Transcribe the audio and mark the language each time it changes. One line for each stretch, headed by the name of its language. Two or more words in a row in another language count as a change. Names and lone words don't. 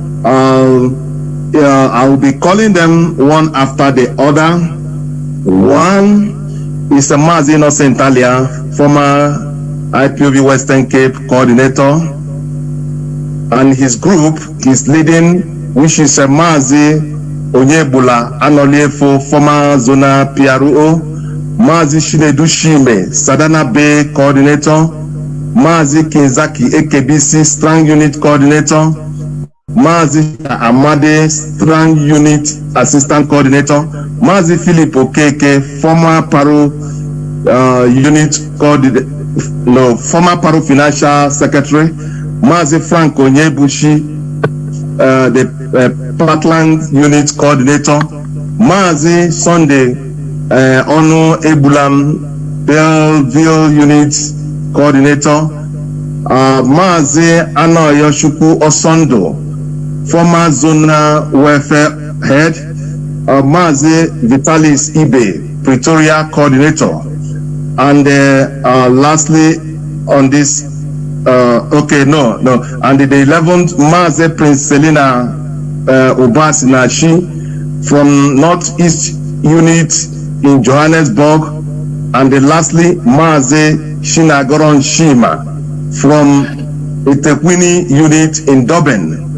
English: I will be calling them one after the other. One is a Mazi Nnamdi, former IPOB Western Cape coordinator, and his group is leading, which is a Mazi Onyebula Anolefo, former Zona PRO, Mazi Shinedu Shime, Sadana Bay coordinator, Mazi Kinzaki AKBC Strong Unit coordinator, Mazi Amade Strong Unit assistant coordinator, Mazi Philip Okeke, former Paro unit coordinator, former Paro financial secretary, Mazi Frank Onyebushi, the Parkland Unit Coordinator, Mazi Sunday Onu Ebulam, Belleville Unit Coordinator, Mazi Anoyoshukwu Osondo, former Zonal Welfare Head, Mazi Vitalis Ibe, Pretoria Coordinator, and lastly on this, and the 11th, Mazi Prince Selina Obasinachi from Northeast Unit in Johannesburg, and lastly, Mazi Shinagoron Shima from Itekwini Unit in Durban.